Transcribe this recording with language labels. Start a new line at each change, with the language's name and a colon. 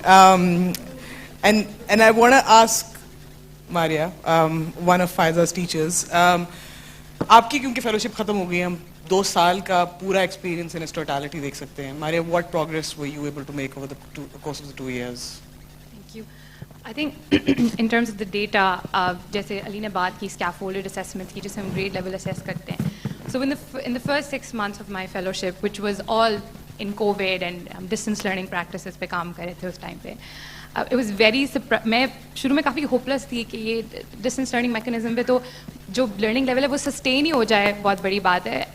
English: And I want to ask Maria, one of Faida's teachers.
Hindi: आपकी क्योंकि fellowship खत्म हो गई है, हम 2 साल का पूरा एक्सपीरियंस इन टोटलिटी देख सकते हैं।
English: Maria, what progress were you able to make over the course of the 2 years? Thank you. I think in terms of the data,
Hindi: जैसे अली ने बात की scaffolded assessment की, जिसे हम grade level assess करते हैं.
English: So in the first 6 months of my fellowship, which was all in COVID and distance learning practices
Hindi: पे काम कर रहे थे उस टाइम पे,
English: it was very
Hindi: मैं शुरू में काफ़ी hopeless थी कि ये distance learning mechanism पे तो जो learning level है वो sustain ही हो जाए, बहुत बड़ी बात है।